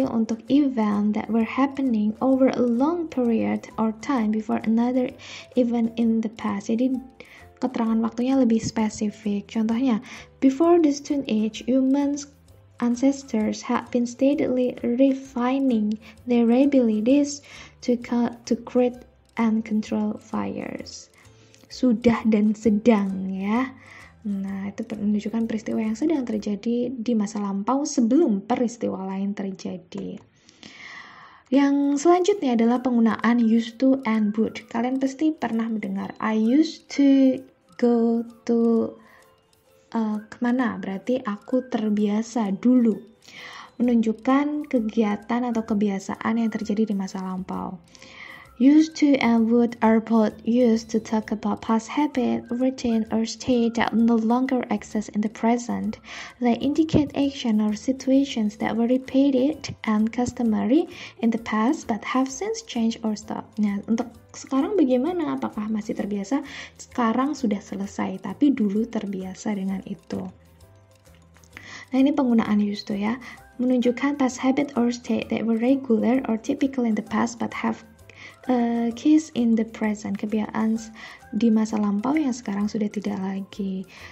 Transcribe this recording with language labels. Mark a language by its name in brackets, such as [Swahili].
[Indonesian] Untuk [English] event that were happening over a long period or time before another event in the past. [Indonesian] Jadi keterangan waktunya lebih spesifik. Contohnya, [English] before the Stone Age, humans ancestors had been steadily refining their abilities to create and control fires. [Indonesian] Sudah dan sedang ya. Nah, itu menunjukkan peristiwa yang sedang terjadi di masa lampau sebelum peristiwa lain terjadi. Yang selanjutnya adalah penggunaan used to and would. Kalian pasti pernah mendengar [English] I used to go to [Indonesian] kemana, berarti aku terbiasa dulu. Menunjukkan kegiatan atau kebiasaan yang terjadi di masa lampau. [English] Used to and would are both used to talk about past habit, routine, or state that no longer exist in the present. They indicate action or situations that were repeated and customary in the past but have since changed or stopped. [Indonesian] Nah, untuk sekarang bagaimana? Apakah masih terbiasa? Sekarang sudah selesai, tapi dulu terbiasa dengan itu. Nah, ini penggunaan used to ya. Menunjukkan [English] past habit or state that were regular or typical in the past but have case in the present, [Indonesian] kebiasaan di masa lampau yang sekarang sudah tidak lagi.